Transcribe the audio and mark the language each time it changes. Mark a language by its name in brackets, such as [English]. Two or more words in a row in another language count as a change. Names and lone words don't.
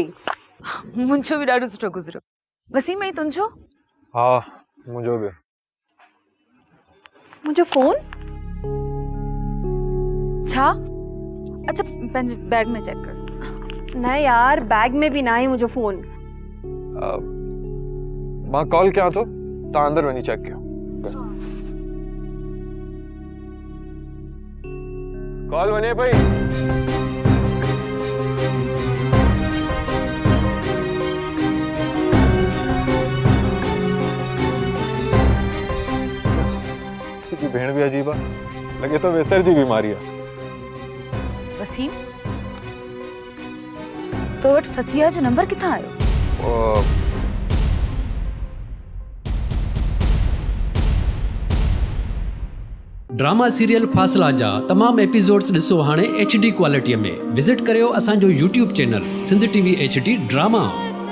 [Sindhi] मुंहिंजो बि ॾाढो सुठो गुज़रियो। वसीम ऐं तुंहिंजो? हा मुंहिंजो बि। मुंहिंजो फोन छा? अच्छा पंहिंजे बैग में चेक कर। न यार बैग में बि न आहे मुंहिंजो फोन। मां कॉल कयां थो, तव्हां अंदरि वञी चेक कयो। कॉल वञे पई। [Urdu] بھین بھی عجیب ہے، لگے تو ویسر جی بیماری ہے. [Sindhi] वसीम तो वट फसिया जो नंबर किथा आयो? ड्रामा सीरियल फासला जा तमाम एपिसोड्स ॾिसो हाणे HD क्वालिटीअ में। विजिट करियो असांजो YouTube चैनल सिंध TV HD ड्रामा।